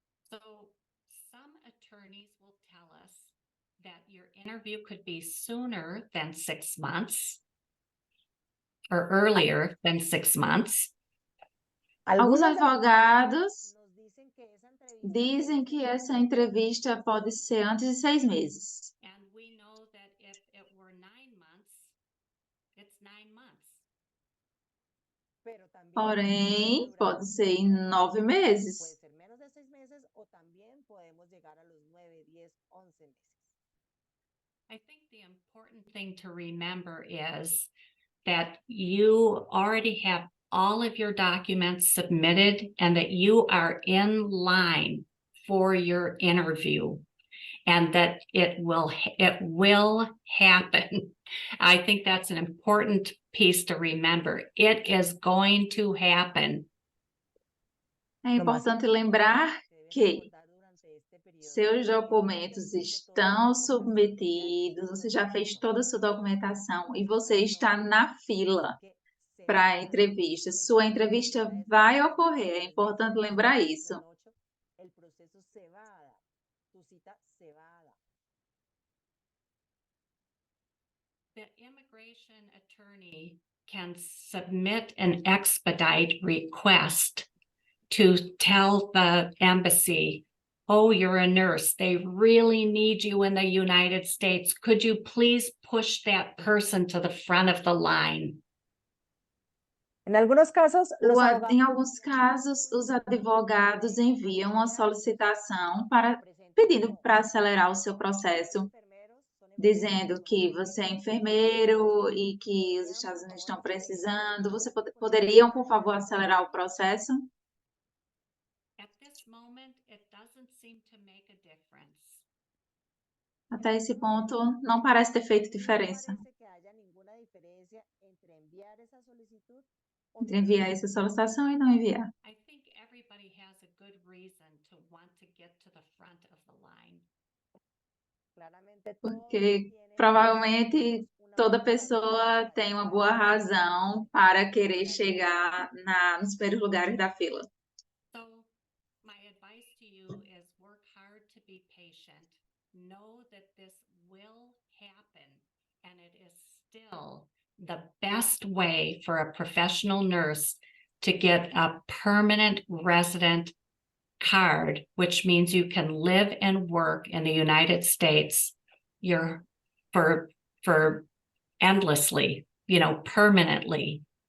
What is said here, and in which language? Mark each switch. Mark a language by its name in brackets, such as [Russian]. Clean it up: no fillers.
[English] So some attorneys will tell us that your interview could be sooner than 6 months or earlier than 6 months. [Portuguese] Alguns advogados dizem que essa entrevista pode ser antes de 6 meses. [English] And we know that if it were 9 months, it's 9 months. [Portuguese] Porém, pode ser em 9 meses. [Spanish] Puede ser menos de 6 meses o también podemos llegar a los 9, 10, 11 meses. [English] I think the important thing to remember is that you already have all of your documents submitted and that you are in line for your interview, and that it will happen. I think that's an important piece to remember. It is going to happen. [Portuguese] É importante lembrar que seus documentos estão submetidos, você já fez toda a sua documentação e você está na fila para a entrevista. Sua entrevista vai ocorrer, é importante lembrar isso. [Spanish] El proceso se va a dar, tu cita se va a dar. [English] The immigration attorney can submit an expedite request to tell the embassy, oh, you're a nurse, they really need you in the United States. Could you please push that person to the front of the line? [Spanish] En algunos casos, [Portuguese] Em alguns casos, os advogados enviam uma solicitação pedindo para acelerar o seu processo, dizendo que você é enfermeiro e que os Estados Unidos estão precisando. Você poderiam, por favor, acelerar o processo? [English] At this moment, it doesn't seem to make a difference. [Portuguese] Até esse ponto, não parece ter feito diferença [Spanish] parece que haya ninguna diferencia entre enviar esa solicitud o [Portuguese] entre enviar essa solicitação e não enviar. [English] I think everybody has a good reason to want to get to the front of the line. [Spanish] claramente [Portuguese] Porque provavelmente toda pessoa tem uma boa razão para querer chegar nos primeiros lugares da fila. [English] So my advice to you is work hard to be patient. Know that this will happen, and it is still the best way for a professional nurse to get a permanent resident card, which means you can live and work in the United States for endlessly, permanently.